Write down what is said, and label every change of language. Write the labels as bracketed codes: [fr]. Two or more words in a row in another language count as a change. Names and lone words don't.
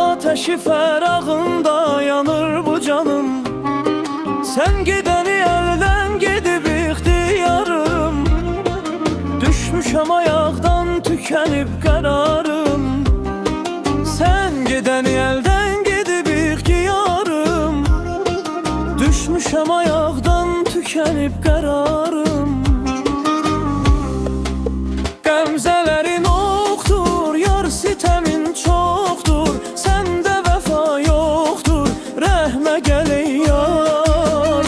[az] Ateşi fərağında yanır bu canım. [tr] Sen gideni elden gidip ihtiyarım. [az] Düşmüşəm ayaqdan tükenip kararım. [tr] Sen gideni elden gidip ihtiyarım. [az] Düşmüşəm ayaqdan tükenip kararım. Qəmzələrin oxdur, yar sitəmin çoxdur. Səndə vəfa yoxdur, rəhmə gəl ey yar.